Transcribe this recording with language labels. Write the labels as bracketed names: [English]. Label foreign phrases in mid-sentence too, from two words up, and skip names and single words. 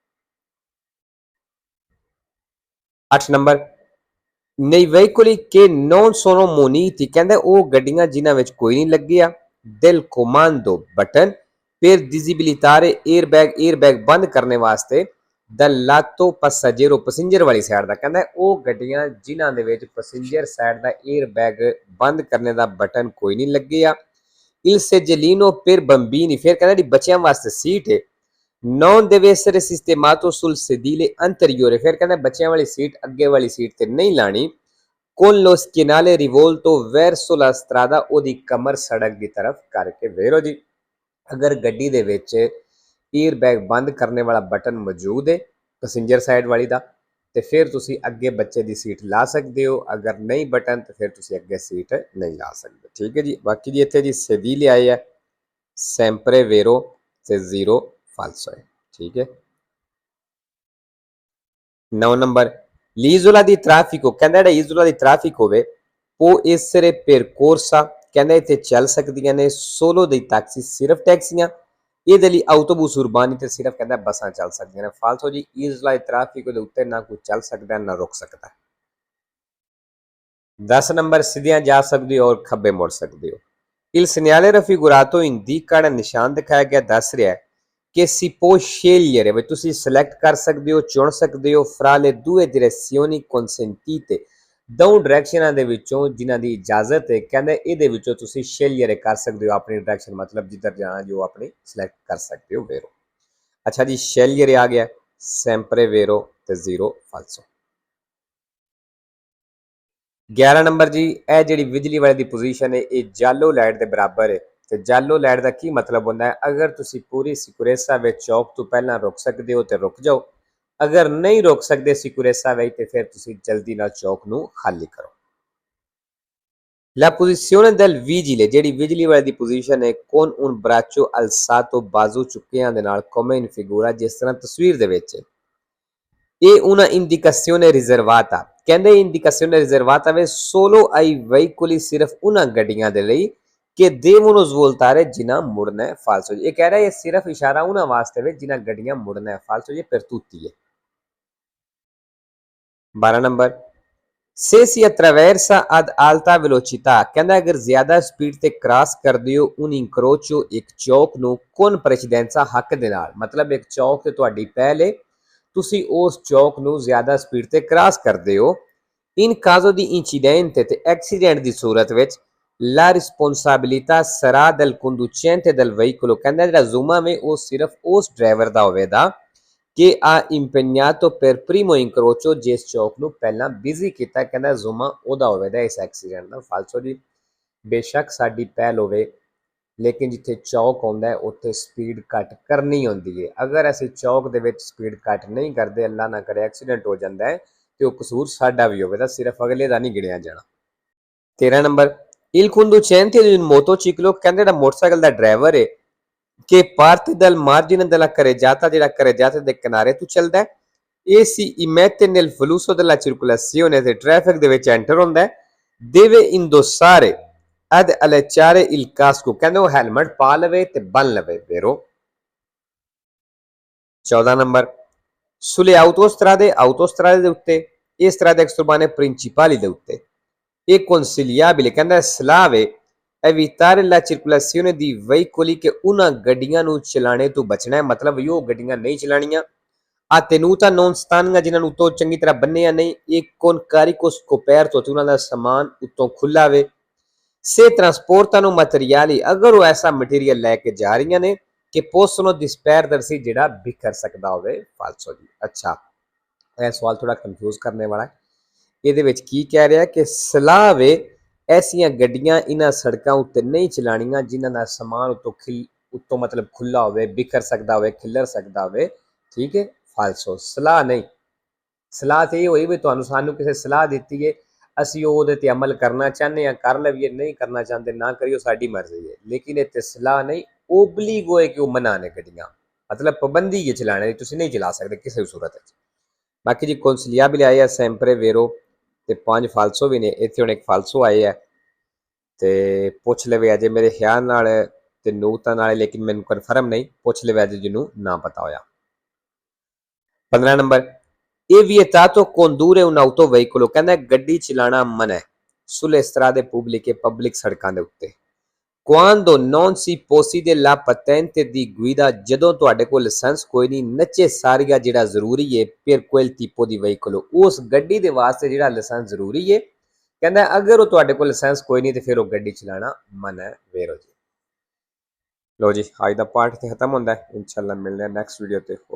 [Punjabi] 8 ਨੰਬਰ [Italian] nei veicoli che non sono muniti [Punjabi] ਕਹਿੰਦੇ ਉਹ ਗੱਡੀਆਂ ਜਿਨ੍ਹਾਂ ਵਿੱਚ ਕੋਈ ਨਹੀਂ ਲੱਗਿਆ [Italian] del comando button per disabilitare airbag [Punjabi] ਬੰਦ ਕਰਨੇ ਵਾਸਤੇ [Italian] dal lato passeggero passenger [Punjabi] ਵਾਲੀ ਸਾਈਡ ਦਾ ਕਹਿੰਦਾ ਉਹ ਗੱਡੀਆਂ ਜਿਨ੍ਹਾਂ ਦੇ ਵਿੱਚ ਪੈਸੇਂਜਰ ਸਾਈਡ ਦਾ 에ਅਰਬੈਗ ਬੰਦ ਕਰਨੇ ਦਾ ਬਟਨ ਕੋਈ ਨਹੀਂ ਲੱਗਿਆ [Italian] il seggiolino per bambini [Punjabi] ਫਿਰ ਕਹਿੰਦਾ ਜਿਹੜੀ ਬੱਚਿਆਂ ਵਾਸਤੇ ਸੀਟ ਹੈ [Italian] non deve essere sistemato sul sedile anteriore [Punjabi] ਫਿਰ ਕਹਿੰਦਾ ਬੱਚਿਆਂ ਵਾਲੀ ਸੀਟ ਅੱਗੇ ਵਾਲੀ ਸੀਟ ਤੇ ਨਹੀਂ ਲਾਣੀ [Italian] con lo schienale rivolto verso la [Punjabi] strada ਉਹਦੀ ਕਮਰ ਸੜਕ ਦੀ ਤਰਫ ਕਰਕੇ ਵੇਰੋ ਜੀ ਅਗਰ ਗੱਡੀ ਦੇ ਵਿੱਚ 에ਅਰਬੈਗ ਬੰਦ ਕਰਨੇ ਵਾਲਾ ਬਟਨ ਮੌਜੂਦ ਹੈ ਪੈਸੇਂਜਰ ਸਾਈਡ ਵਾਲੀ ਦਾ ਤੇ ਫਿਰ ਤੁਸੀਂ ਅੱਗੇ ਬੱਚੇ ਦੀ ਸੀਟ ਲਾ ਸਕਦੇ ਹੋ ਅਗਰ ਨਹੀਂ ਬਟਨ ਤੇ ਫਿਰ ਤੁਸੀਂ ਅੱਗੇ ਸੀਟ ਨਹੀਂ ਲਾ ਸਕਦੇ ਠੀਕ ਹੈ ਜੀ ਬਾਕੀ ਜੀ ਇੱਥੇ ਜੀ sedile ਆਏ ਹੈ [Italian] sempre vero [Punjabi] ਤੇ 0 falso ਹੈ ਠੀਕ ਹੈ 9 ਨੰਬਰ [Italian] l'isola di traffico [Punjabi] ਕਹਿੰਦਾ ਜਿਹੜਾ ਇਜ਼ੋਲਾ ਦੀ ਟ੍ਰੈਫਿਕ ਹੋਵੇ [Italian] può essere percorsa [Punjabi] ਕਹਿੰਦਾ ਇੱਥੇ ਚੱਲ ਸਕਦੀਆਂ ਨੇ [Italian] solo dei taxi [Punjabi] ਸਿਰਫ ਟੈਕਸੀਆਂ ਇਹਦੇ ਲਈ [Italian] autobus urbani [Punjabi] ਤੇ ਸਿਰਫ ਕਹਿੰਦਾ ਬੱਸਾਂ ਚੱਲ ਸਕਦੀਆਂ ਨੇ ਫਾਲਤੂ ਜੀ ਇਜ਼ੋਲਾ ਦੀ ਟ੍ਰੈਫਿਕ ਦੇ ਉੱਤੇ ਨਾ ਕੋਈ ਚੱਲ ਸਕਦਾ ਨਾ ਰੁਕ ਸਕਦਾ 10 ਨੰਬਰ ਸਿੱਧੀਆਂ ਜਾ ਸਕਦੇ ਹੋ ਔਰ ਖੱਬੇ ਮੁੜ ਸਕਦੇ ਹੋ [Italian] il segnale raffigurato indica [Punjabi] ਜਿਹੜਾ ਨਿਸ਼ਾਨ ਦਿਖਾਇਆ ਗਿਆ ਦੱਸ ਰਿਹਾ ਹੈ [Italian] che si può scegliere [Punjabi] ਵੀ ਤੁਸੀਂ ਸਿਲੈਕਟ ਕਰ ਸਕਦੇ ਹੋ ਚੁਣ ਸਕਦੇ ਹੋ [Italian] fra le due direzioni consentite [Punjabi] ਦੋ ਡਾਇਰੈਕਸ਼ਨਾਂ ਦੇ ਵਿੱਚੋਂ ਜਿਨ੍ਹਾਂ ਦੀ ਇਜਾਜ਼ਤ ਹੈ ਕਹਿੰਦੇ ਇਹਦੇ ਵਿੱਚੋਂ ਤੁਸੀਂ scegliere ਕਰ ਸਕਦੇ ਹੋ ਆਪਣੀ ਡਾਇਰੈਕਸ਼ਨ ਮਤਲਬ ਜਿੱਧਰ ਜਾਣਾ ਜੋ ਆਪਣੀ ਸਿਲੈਕਟ ਕਰ ਸਕਦੇ ਹੋ ਵੇਰੋ ਅੱਛਾ ਜੀ scegliere ਆ ਗਿਆ [Italian] sempre vero [Punjabi] ਤੇ 0 falso 11 ਨੰਬਰ ਜੀ ਇਹ ਜਿਹੜੀ ਬਿਜਲੀ ਵਾਲੇ ਦੀ ਪੋਜੀਸ਼ਨ ਹੈ ਇਹ ਜਾਲੋ ਲਾਈਟ ਦੇ ਬਰਾਬਰ ਹੈ ਤੇ ਜਾਲੋ ਲਾਈਟ ਦਾ ਕੀ ਮਤਲਬ ਹੁੰਦਾ ਹੈ ਅਗਰ ਤੁਸੀਂ ਪੂਰੀ ਸਿਕੁਰੇਸਾ ਵਿੱਚ ਚੌਕ ਤੋਂ ਪਹਿਲਾਂ ਰੁਕ ਸਕਦੇ ਹੋ ਤੇ ਰੁਕ ਜਾਓ ਅਗਰ ਨਹੀਂ ਰੁਕ ਸਕਦੇ ਸਿਕੁਰੇਸਾ ਵਿੱਚ ਤੇ ਫਿਰ ਤੁਸੀਂ ਜਲਦੀ ਨਾਲ ਚੌਕ ਨੂੰ ਖਾਲੀ ਕਰੋ [Italian] La posizione del vigile [Punjabi] ਜਿਹੜੀ ਬਿਜਲੀ ਵਾਲੇ ਦੀ ਪੋਜੀਸ਼ਨ ਹੈ [Italian] con un braccio alzato [Punjabi] ਬਾਜ਼ੂ ਚੁੱਕਿਆਂ ਦੇ ਨਾਲ [Italian] come in figura [Punjabi] ਜਿਸ ਤਰ੍ਹਾਂ ਤਸਵੀਰ ਦੇ ਵਿੱਚ ਇਹ [Italian] una indicazione riservata [Punjabi] ਕਹਿੰਦੇ [Italian] indicazione riservata [Punjabi] ਵੇ [Italian] solo ai veicoli [Punjabi] ਸਿਰਫ ਉਹਨਾਂ ਗੱਡੀਆਂ ਦੇ ਲਈ ਕਿ [Italian] devono svoltare [Punjabi] ਜਿਨ੍ਹਾਂ ਮੁੜਨਾ ਹੈ falso ਇਹ ਕਹਿ ਰਿਹਾ ਇਹ ਸਿਰਫ ਇਸ਼ਾਰਾ ਉਹਨਾਂ ਵਾਸਤੇ ਵੇ ਜਿਨ੍ਹਾਂ ਗੱਡੀਆਂ ਮੁੜਨਾ ਹੈ falso ਇਹ [Italian] per tutti [Punjabi] ਹੈ 12 ਨੰਬਰ [Italian] se si attraversa ad alta velocità [Punjabi] ਕਹਿੰਦਾ ਅਗਰ ਜ਼ਿਆਦਾ ਸਪੀਡ ਤੇ ਕ੍ਰਾਸ ਕਰਦੇ ਹੋ [Italian] un incrocio [Punjabi] ਇੱਕ ਚੌਕ ਨੂੰ [Italian] con precedenza [Punjabi] ਹੱਕ ਦੇ ਨਾਲ ਮਤਲਬ ਇੱਕ ਚੌਕ ਤੇ ਤੁਹਾਡੀ ਪਹਿਲ ਹੈ ਤੁਸੀਂ ਉਸ ਚੌਕ ਨੂੰ ਜ਼ਿਆਦਾ ਸਪੀਡ ਤੇ ਕ੍ਰਾਸ ਕਰਦੇ ਹੋ [Italian] in caso di incidente [Punjabi] ਤੇ ਐਕਸੀਡੈਂਟ ਦੀ ਸੂਰਤ ਵਿੱਚ [Italian] la responsabilità sarà del conducente del veicolo [Punjabi] ਕਹਿੰਦਾ ਜਿਹੜਾ ਜ਼ੁਮਾ ਵੇ ਉਹ ਸਿਰਫ ਉਸ ਡਰਾਈਵਰ ਦਾ ਹੋਵੇਗਾ ਕਿ [Italian] ha impegnato per primo incrocio [Punjabi] ਜਿਸ ਚੌਕ ਨੂੰ ਪਹਿਲਾਂ ਬਿਜ਼ੀ ਕੀਤਾ ਕਹਿੰਦਾ ਜ਼ੁਮਾ ਉਹਦਾ ਹੋਵੇਗਾ ਇਸ ਐਕਸੀਡੈਂਟ ਦਾ ਫਾਲਸੋ ਜੀ ਬੇਸ਼ੱਕ ਸਾਡੀ ਪਹਿਲ ਹੋਵੇ ਲੇਕਿਨ ਜਿੱਥੇ ਚੌਕ ਆਉਂਦਾ ਹੈ ਉੱਥੇ ਸਪੀਡ ਘੱਟ ਕਰਨੀ ਹੁੰਦੀ ਹੈ ਅਗਰ ਅਸੀਂ ਚੌਕ ਦੇ ਵਿੱਚ ਸਪੀਡ ਘੱਟ ਨਹੀਂ ਕਰਦੇ ਅੱਲਾ ਨਾ ਕਰੇ ਐਕਸੀਡੈਂਟ ਹੋ ਜਾਂਦਾ ਹੈ ਤੇ ਉਹ ਕਸੂਰ ਸਾਡਾ ਵੀ ਹੋਵੇਗਾ ਸਿਰਫ ਅਗਲੇ ਦਾ ਨਹੀਂ ਗਿਣਿਆ ਜਾਣਾ 13 ਨੰਬਰ [Italian] il conducente di un motociclo [Punjabi] ਕਹਿੰਦੇ ਜਿਹੜਾ ਮੋਟਰਸਾਈਕਲ ਦਾ ਡਰਾਈਵਰ ਹੈ [Italian] che parte dal margine della carreggiata [Punjabi] ਜਿਹੜਾ carreggiata ਦੇ ਕਿਨਾਰੇ ਤੋਂ ਚੱਲਦਾ ਹੈ ਇਹ [Italian] si immette nel flusso della circolazione [Punjabi] ਤੇ ਟ੍ਰੈਫਿਕ ਦੇ ਵਿੱਚ ਐਂਟਰ ਹੁੰਦਾ ਹੈ [Italian] deve indossare ad allacciare il casco [Punjabi] ਕਹਿੰਦੇ ਉਹ ਹੈਲਮਟ ਪਾ ਲਵੇ ਤੇ ਬੰਨ ਲਵੇ vero 14 ਨੰਬਰ [Italian] sulle autostrade [Punjabi] ਦੇ ਉੱਤੇ ਇਸ ਤਰ੍ਹਾਂ ਦੇ [Italian] extraurbane principali [Punjabi] ਦੇ ਉੱਤੇ [Italian] è consigliabile [Punjabi] ਕਹਿੰਦਾ ਸਲਾਹ ਹੈ [Italian] evitare la circolazione di veicoli che [Punjabi] ਉਹਨਾਂ ਗੱਡੀਆਂ ਨੂੰ ਚਲਾਣੇ ਤੋਂ ਬਚਣਾ ਹੈ ਮਤਲਬ ਇਹ ਗੱਡੀਆਂ ਨਹੀਂ ਚਲਾਣੀਆਂ a [Italian] tenuta non stanno [Punjabi] ਜਿਨ੍ਹਾਂ ਨੂੰ ਉੱਤੋਂ ਚੰਗੀ ਤਰ੍ਹਾਂ ਬੰਨਿਆ ਨਹੀਂ [Italian] e con carico scoperto [Punjabi] ਤੇ ਉਹਨਾਂ ਦਾ ਸਮਾਨ ਉੱਤੋਂ ਖੁੱਲਾ ਵੇ [Italian] se trasportano materiali [Punjabi] ਅਗਰ ਉਹ ਐਸਾ ਮਟੀਰੀਅਲ ਲੈ ਕੇ ਜਾ ਰਹੀਆਂ ਨੇ ਕਿ [Italian] possono disperdersi [Punjabi] ਜਿਹੜਾ ਬਿਖਰ ਸਕਦਾ ਹੋਵੇ falso ਜੀ ਅੱਛਾ ਇਹ ਸਵਾਲ ਥੋੜਾ ਕਨਫਿਊਜ਼ ਕਰਨੇ ਵਾਲਾ ਹੈ ਇਹਦੇ ਵਿੱਚ ਕੀ ਕਹਿ ਰਿਹਾ ਕਿ ਸਲਾਹ ਵੇ ਐਸੀਆਂ ਗੱਡੀਆਂ ਇਹਨਾਂ ਸੜਕਾਂ ਉੱਤੇ ਨਹੀਂ ਚਲਾਣੀਆਂ ਜਿਨ੍ਹਾਂ ਦਾ ਸਮਾਨ ਉੱਤੋਂ ਮਤਲਬ ਖੁੱਲਾ ਹੋਵੇ ਬਿਖਰ ਸਕਦਾ ਹੋਵੇ ਖਿੱਲਰ ਸਕਦਾ ਹੋਵੇ ਠੀਕ ਹੈ ਫਾਲਸੋ ਸਲਾਹ ਨਹੀਂ ਸਲਾਹ ਤੇ ਇਹ ਹੋਈ ਵੀ ਤੁਹਾਨੂੰ ਸਾਨੂੰ ਕਿਸੇ ਸਲਾਹ ਦਿੱਤੀ ਹੈ ਅਸੀਂ ਉਹਦੇ ਤੇ ਅਮਲ ਕਰਨਾ ਚਾਹੁੰਦੇ ਹਾਂ ਕਰ ਲਈਏ, ਨਹੀਂ ਕਰਨਾ ਚਾਹੁੰਦੇ ਨਾ ਕਰੀਓ, ਸਾਡੀ ਮਰਜ਼ੀ ਹੈ। ਲੇਕਿਨ ਇਹ ਤੇ ਸਲਾਹ ਨਹੀਂ, ਓਬਲੀਗੋ ਹੈ ਕਿ ਉਹ ਮਨਾ ਨੇ ਗੱਡੀਆਂ, ਮਤਲਬ ਪਾਬੰਦੀ ਹੈ ਚਲਾਣੇ ਦੀ, ਤੁਸੀਂ ਨਹੀਂ ਚਲਾ ਸਕਦੇ ਕਿਸੇ ਵੀ ਸੂਰਤ ਵਿੱਚ। ਬਾਕੀ ਜੀ consigliabile ਆਏ ਆ [Italian] sempre vero [Punjabi] ਤੇ 5 ਫਾਲਸੋ ਵੀ ਨੇ, ਇੱਥੇ ਹੁਣ ਇੱਕ ਫਾਲਸੋ ਆਏ ਆ ਤੇ ਪੁੱਛ ਲਵੇ ਅਜੇ ਮੇਰੇ ਖਿਆਲ ਨਾਲ ਤੇ ਨੂਤਾਂ ਨਾਲ, ਲੇਕਿਨ ਮੈਨੂੰ ਕਨਫਰਮ ਨਹੀਂ, ਪੁੱਛ ਲਵੇ ਅਜੇ ਜਿਹਨੂੰ ਨਾ ਪਤਾ ਹੋਇਆ। 15 ਨੰਬਰ, ਇਹ [Italian] vietato condurre un'auto veicolo, [Punjabi] ਕਹਿੰਦਾ ਗੱਡੀ ਚਲਾਣਾ ਮਨਾ ਹੈ [Italian] sulle strade pubbliche, [Punjabi] ਪਬਲਿਕ ਸੜਕਾਂ ਦੇ ਉੱਤੇ। [Italian] quando non si possiede la patente di guida, [Punjabi] ਜਦੋਂ ਤੁਹਾਡੇ ਕੋਲ ਲਾਇਸੈਂਸ ਕੋਈ ਨਹੀਂ, necessaria ਜਿਹੜਾ ਜ਼ਰੂਰੀ ਹੈ [Italian] per quel tipo di veicolo, [Punjabi] ਉਸ ਗੱਡੀ ਦੇ ਵਾਸਤੇ ਜਿਹੜਾ ਲਾਇਸੈਂਸ ਜ਼ਰੂਰੀ ਹੈ। ਕਹਿੰਦਾ ਅਗਰ ਉਹ ਤੁਹਾਡੇ ਕੋਲ ਲਾਇਸੈਂਸ ਕੋਈ ਨਹੀਂ ਤੇ ਫਿਰ ਉਹ ਗੱਡੀ ਚਲਾਣਾ ਮਨਾ ਹੈ ਵੇਰੋ ਜੀ। ਲੋ ਜੀ ਅੱਜ ਦਾ ਪਾਰਟ ਤੇ ਖਤਮ ਹੁੰਦਾ ਹੈ, ਇਨਸ਼ਾਅੱਲਾ ਮਿਲਦੇ ਹਾਂ [English] next video [Punjabi] ਤੇ।